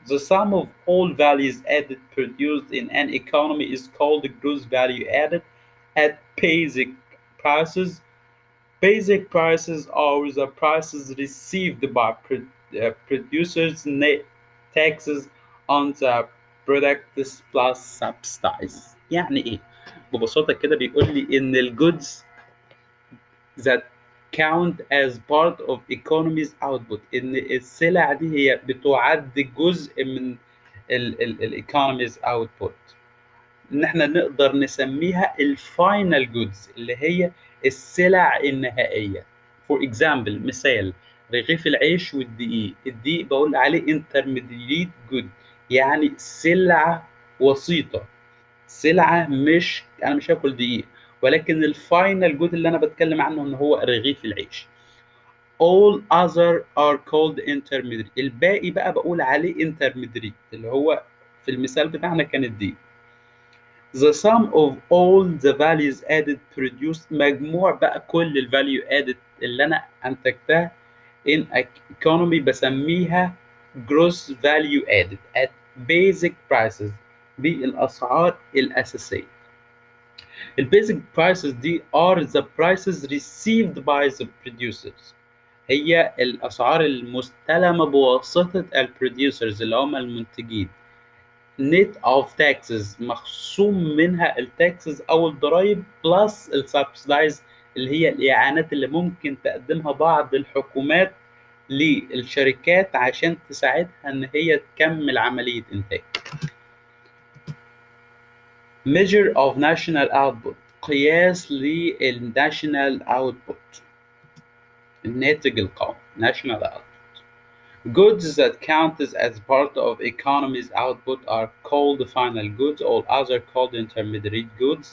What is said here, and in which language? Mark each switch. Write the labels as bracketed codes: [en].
[en] The sum of all values added produced in an economy is called gross value added at basic prices. Basic prices are the prices received by producers, net taxes on the products plus subsidies. [ar] يعني ايه؟ ببساطة كده بيقول لي إن الجودز [en] that count as part of economy's output، [ar] إن السلع دي هي بتعد جزء من ال economy's output، إن إحنا نقدر نسميها الفاينل جودز اللي هي السلع النهائية. [en] For example [ar] مثال رغيف العيش والدقيق، الدقيق بقول عليه intermediate good، يعني سلعة وسيطة، سلعة مش أنا مش هاكل دقيق، ولكن الفاينل جود اللي أنا بتكلم عنه إن هو رغيف العيش. [en] All other are called intermediate، [ar] الباقي بقى بقول عليه intermediate اللي هو في المثال بتاعنا كان الدقيق. [en] The sum of all the values added produced، [ar] مجموع بقى كل ال value added اللي أنا أنتجتها in economy بسميها gross value added at basic prices، بالأسعار الأساسية. [en] The basic prices دي are the prices received by the producers، [ar] هي الأسعار المستلمة بواسطة البروديوسرز اللي هم المنتجين. net of taxes مخصوم منها التاكسز أو الضرايب plus السبسيدايز اللي هي الإعانات اللي ممكن تقدمها بعض الحكومات للشركات عشان تساعدها إن هي تكمل عملية إنتاج. [en] measure of national output، [ar] قياس للnational output، الناتج القومي [en] national output. Goods that count as part of economy's output are called final goods, all other called intermediate goods.